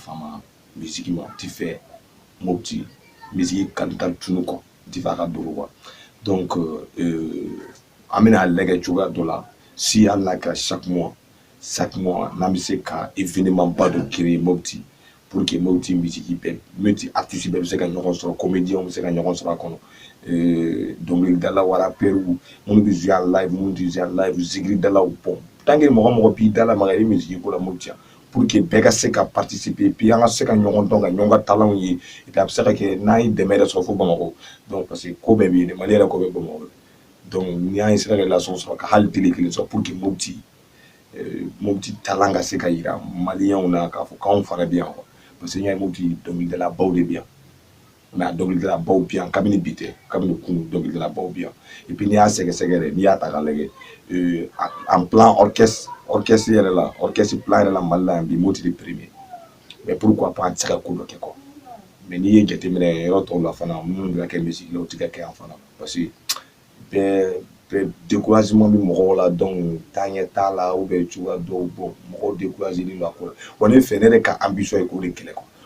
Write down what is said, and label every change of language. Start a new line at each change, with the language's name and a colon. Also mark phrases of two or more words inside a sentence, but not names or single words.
Bambara: fama musique ma ti fɛ Mopti musique ka taa tunu kɔ ti fɛ a ka dogo quoi donc an bɛna lajɛ cogoya dɔ la si hali n'a kɛra chaque mois n'an bɛ se ka événement ba dɔ créer Mopti
French: pour que
Bambara: Mopti musique bɛɛ Mopti artiste bɛɛ bɛ se ka ɲɔgɔn sɔrɔ comédien bɛ se ka ɲɔgɔn sɔrɔ a kɔnɔ dɔnkilidala wa rappeur minnu bɛ
French: jouer en live
Bambara: minnu tɛ
French: jouer en live
Bambara: zikridalaw bon
French: tant que
Bambara: mɔgɔ b'i dala maga i bɛ musique ko la Mopti
French: pour que
Bambara: bɛɛ ka se ka participer puis an ka se ka ɲɔgɔn dɔn ka ɲɔgɔn ka talents ye
French: et puis
Bambara: a bɛ se ka kɛ n'an ye dɛmɛ yɛrɛ sɔrɔ fo Bamakɔ donc
French: parce que
Bambara: ko bɛɛ bɛ yen Mali yɛrɛ ko bɛ Bamakɔ donc ni an ye sera relation sɔrɔ ka hali télé kelen sɔrɔ
French: pour que
Bambara: Mopti talent ka se ka yira maliyɛnw na k'a fɔ k'anw fana bɛ yan quoi
French: parce que
Bambara: n y'a ye Mopti dɔnkilidalabaw de bɛ yan mais a dɔnkilidalabaw bi yan kabini bi tɛ kabini kunu dɔnkilidalabaw bi yan
French: et puis
Bambara: n'i y'a sɛgɛsɛgɛ yɛrɛ n'i y'a ta k'a lajɛ
French: en plan orchestre
Bambara: yɛrɛ la
French: orchestre plan
Bambara: yɛrɛ la Mali la yan bi Moti de
French: premier mais pourquoi pas
Bambara: an tɛ se ka ko dɔ kɛ quoi mais n'i ye jateminɛ yɔrɔ tɔw la fana minnu bɛ ka kɛ musique la o tɛ ka kɛ yan fana
French: parce que
Bambara: bɛɛ découragement bɛ mɔgɔw la donc taaɲɛ t'a la
French: ou bien
Bambara: cogoya dɔw bon mɔgɔw découragé la ko la bon ne fɛ ne yɛrɛ ka ambition ye k'o de kɛlɛ quoi pour